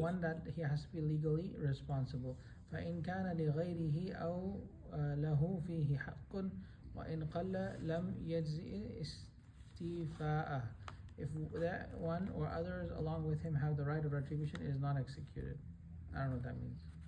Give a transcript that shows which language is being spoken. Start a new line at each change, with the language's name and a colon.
English: One that he has to be legally responsible.
Arabic: فإن كان لغيره أو له فيه حق وإن قل لم يجزئ استيفاءه.
English: If that one or others along with him have the right of retribution, it is not executed. I don't know what that means.